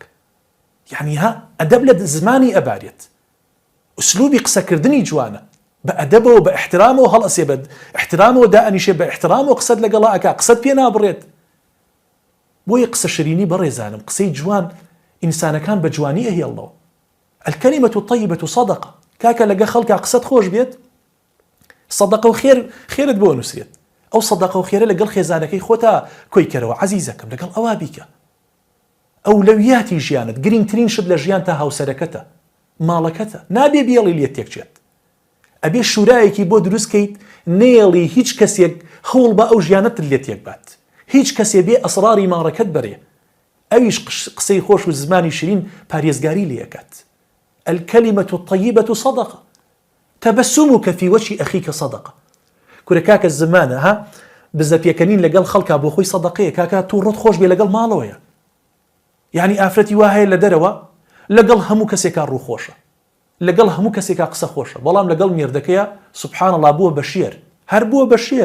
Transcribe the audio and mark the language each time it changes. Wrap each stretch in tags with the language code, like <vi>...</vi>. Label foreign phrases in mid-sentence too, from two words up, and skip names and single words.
<ckb>یعنی ها ئەدەب لە زمانی ئەبارێت، ئوسلوبی قسەکردنی جوانە، بە ئەدەبەوە بە احترامەوە هەڵئەسێ، بە احترامەوە دائەنیشێ، بە احترامەوە قسەت لەگەڵا ئەکا، قسەت پێ نابڕێت. بۆیە قسە شیرینی بەڕێزانم، قسەی جوان ئینسانەکان بە جوانی ئەهێڵنەوە.</ckb> <ar>الكلمة الطيبة صدقة.</ar> <ckb>کاکە لەگە خەڵکا قسەت خۆش بێت، سەدەقە و خێرت بۆ نووسێت. ئەو سەدەقە و خێرە لەگەڵ خێزانەکەی خۆتا کۆی کەرەوە عەزیزەکەم، لەگەڵ ئەوا بیکە. ئەولەویاتی ژیانت، گرنگترین شت لە ژیان تا هاوسەرەکەتە، ماڵەکەتە. نابێ بیەڵی لێت تێکچێت، ئەبێ شورایەکی بۆ دروستکەیت، نێڵی هیچ کەسێک هەوڵ بە ئەو ژیانەت لێت تێک بات، هیچ کەسێ بێ ئەسراری ماڕەکەت بەرێ، ئەویش قسەی خۆش و زمانی شیرین پارێزگاری لێ ئەکات.</ckb> <ar>الكلمة الطيبة صدقة تبسمك في وجه أخيك صدقة.</ar> <ckb>كورە کاکە زمانە ها بزە پێکەنین لەگەڵ خەڵکا بۆ خۆی سەدەقەیە کاکە تووڕۆت خۆش بێ لەگەڵ ماڵەوەیە. یعنی ئافرەتی وا هەیە لە دەرەوە لەگەڵ هەموو کەسێکا ڕووخۆشە، لەگەڵ هەموو کەسێکا قسە خۆشە، بەڵام لەگەڵ مێردەکەیە</ckb> <ar>سوبحان الله</ar> <ckb>بووە بە شێر، هەر بووە بە شێر.</ckb>